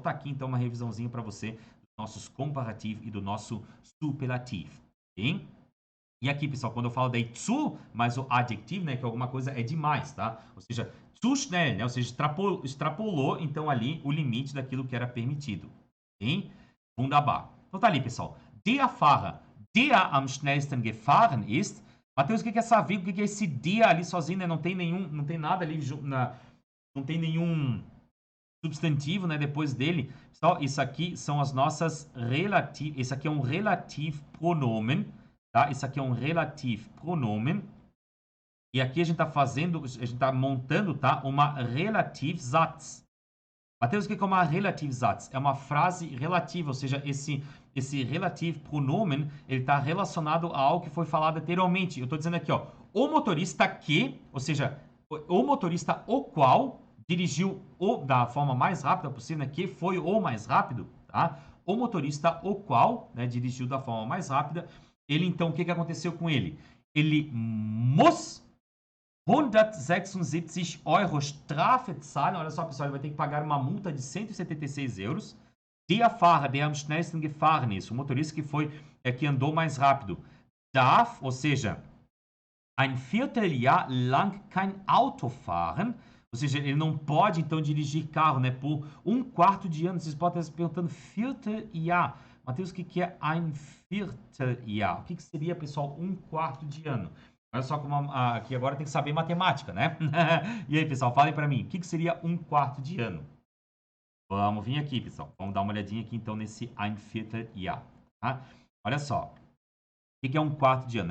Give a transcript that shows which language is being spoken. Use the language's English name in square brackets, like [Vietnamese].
[Portuguese] Tá aqui, então, uma revisãozinha para você dos nossos comparativos e do nosso superlativo, hein? E aqui, pessoal, quando eu falo daí zu, mas o adjetivo, né, que alguma coisa é demais, tá? Ou seja, [German] zu schnell, [Portuguese] né? Ou seja, extrapolou, então, ali o limite daquilo que era permitido, hein? [German] Wunderbar. [Portuguese] Então tá ali, pessoal. [German] Der Fahrer, der am schnellsten gefahren ist. [Portuguese] Matheus, o que é essa vírgula? O que é esse der ali sozinho, né? Não tem nada ali, não tem nenhum substantivo, né, depois dele. Pessoal, isso aqui são as nossas relativ... Esse aqui é um relativo pronomen, tá? Isso aqui é um relativo pronomen. E aqui a gente está fazendo, a gente está montando, tá? Uma Relativsatz. Matheus, o que é uma Relativsatz? É uma frase relativa, ou seja, esse relativo pronomen, ele está relacionado a algo que foi falado anteriormente. Eu estou dizendo aqui, ó, o motorista que, ou seja, o motorista o qual dirigiu da forma mais rápida possível, né, que foi o mais rápido, tá? O motorista o qual, né, dirigiu da forma mais rápida, ele então, o que aconteceu com ele? [German] Ele muss 176 Euro Strafe zahlen. [Portuguese] Olha só, pessoal, ele vai ter que pagar uma multa de 176 euros. [German] Der Fahrer, der am schnellsten gefahren ist, [Portuguese] o motorista que andou mais rápido, [German] darf, [Portuguese] ou seja, [German] ein Vierteljahr lang kein Auto fahren. [Portuguese] Ou seja, ele não pode, então, dirigir carro, né, por um quarto de ano. Vocês podem estar se perguntando, Vierteljahr. Matheus, o que é ein Vierteljahr? O que seria, pessoal, um quarto de ano? Olha só como aqui agora tem que saber matemática, né? E aí, pessoal, falem para mim, o que seria um quarto de ano? Vamos vir aqui, pessoal. Vamos dar uma olhadinha aqui, então, nesse [German] ein Vierteljahr. [Portuguese] Tá? Olha só. O que é um quarto de ano?